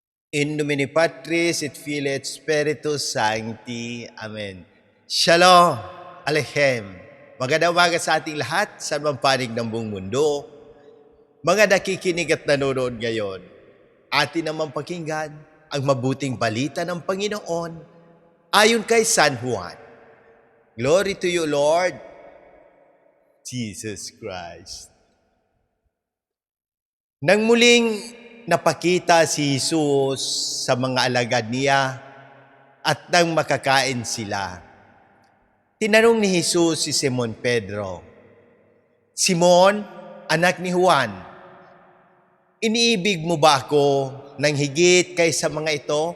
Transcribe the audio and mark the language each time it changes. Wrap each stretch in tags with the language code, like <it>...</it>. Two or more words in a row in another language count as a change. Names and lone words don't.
<la>In nomine Patris et Filii et Spiritus Sancti.</la> <he>Amen. Shalom Aleichem.</he> <tl>Magandang umaga sa ating lahat sa mga panig ng buong mundo. Mga nakikinig at nanonood ngayon, atin naman pakinggan ang mabuting balita ng Panginoon ayon kay San Juan.</tl> <en>Glory to you, Lord Jesus Christ.</en> <tl>Nang muling napakita si Jesus sa mga alagad niya at nang makakain sila, tinanong ni Jesus si Simon Pedro, "Simon, anak ni Juan, iniibig mo ba ako ng higit kaysa mga ito?"</tl>